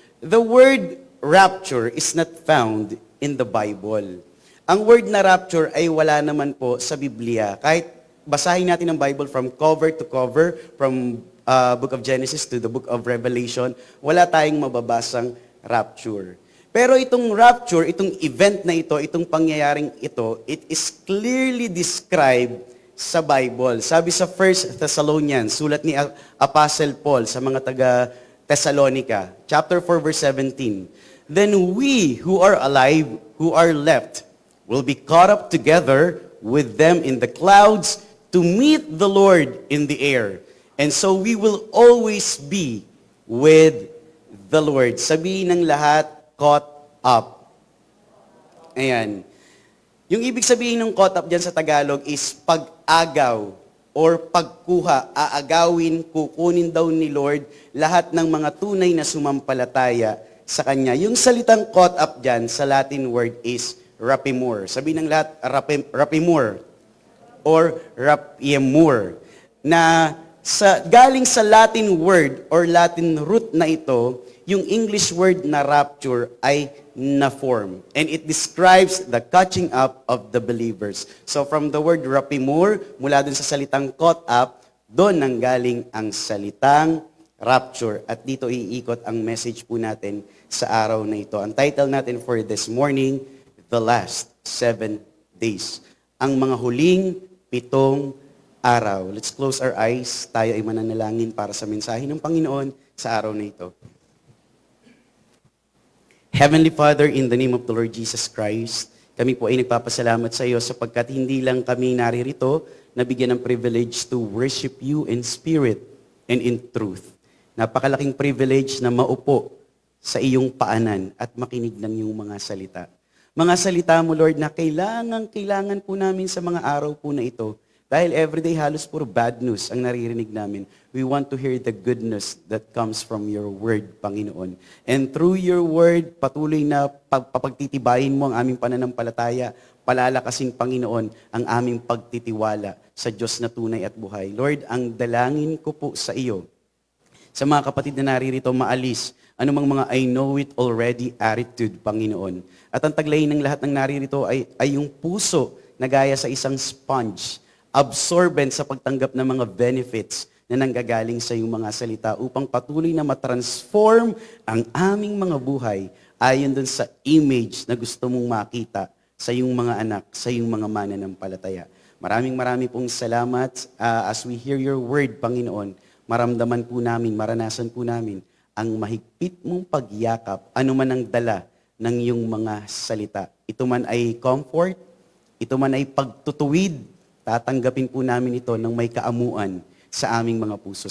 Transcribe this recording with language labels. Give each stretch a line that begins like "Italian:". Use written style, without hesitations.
English: The word rapture is not found in the Bible.
Filipino: Ang word na rapture ay wala naman po sa Biblia. Kahit basahin natin ang Bible
English: from cover to cover, from Book of Genesis to the Book of Revelation,
Filipino: wala tayong mababasang rapture. Pero itong rapture, itong event na ito, itong pangyayaring ito,
English: it is clearly described
Filipino: sa Bible. Sabi sa 1 Thessalonians, sulat ni Apostle Paul sa mga taga Thessalonica,
English: chapter 4, verse 17, "Then we who are alive, who are left, will be caught up together with them in the clouds to meet the Lord in the air. And so we will always be with the Lord."
Filipino: Sabihin ng lahat, caught up. Ayan. Yung ibig sabihin ng caught up dyan sa Tagalog is pag-agaw o or pagkuha, aagawin, kukunin daw ni Lord lahat ng mga tunay na sumampalataya sa Kanya. Yung salitang caught up dyan sa Latin word is rapimur. Sabihin ng lahat, rapimur or rapiemur. Na galing sa Latin word or Latin root na ito, yung English word na rapture ay na-form.
English: And it describes the catching up of the believers. So from the word rapimur,
Filipino: mula dun sa salitang caught up, doon nanggaling ang salitang rapture. At dito iikot ang message po natin sa araw na ito. Ang title natin
English: for this morning,
Filipino: The Last 7 Days. Ang mga huling 7 araw.
English: Let's close our eyes.
Filipino: Tayo ay mananalangin para sa mensahe ng Panginoon sa araw na ito.
English: Heavenly Father, in the name of the Lord Jesus Christ, kami po ay nagpapasalamat sa iyo sapagkat hindi lang kami naririto na bigyan ng privilege to worship you in spirit and in truth.
Filipino: Napakalaking privilege na maupo sa iyong paanan at makinig ng iyong mga salita. Mga salita mo, Lord, na kailangan po namin sa mga araw po na ito. Dahil everyday halos puro bad news ang naririnig namin.
English: We want to hear the goodness that comes from your word,
Filipino: Panginoon.
English: And through your word,
Filipino: patuloy na papagtitibayin mo ang aming pananampalataya, palalakasin, Panginoon, ang aming pagtitiwala sa Diyos na tunay at buhay. Lord, ang dalangin ko po sa iyo, sa mga kapatid na naririto, maalis anumang mga
English: I know it already attitude,
Filipino: Panginoon. At ang taglayin ng lahat ng naririto ay yung puso na gaya sa isang sponge, absorbent sa pagtanggap ng mga benefits na nanggagaling sa iyong mga salita upang patuloy na matransform ang aming mga buhay ayon dun sa image na gusto mong makita sa iyong mga anak, sa iyong mga mananampalataya. Maraming pong salamat
English: as we hear your word,
Filipino: Panginoon. Maramdaman po namin, maranasan po namin ang mahigpit mong pagyakap, anuman ang dala ng iyong mga salita. Ito man ay comfort, ito man ay pagtutuwid, tatanggapin po namin ito ng may kaamuan sa aming mga puso.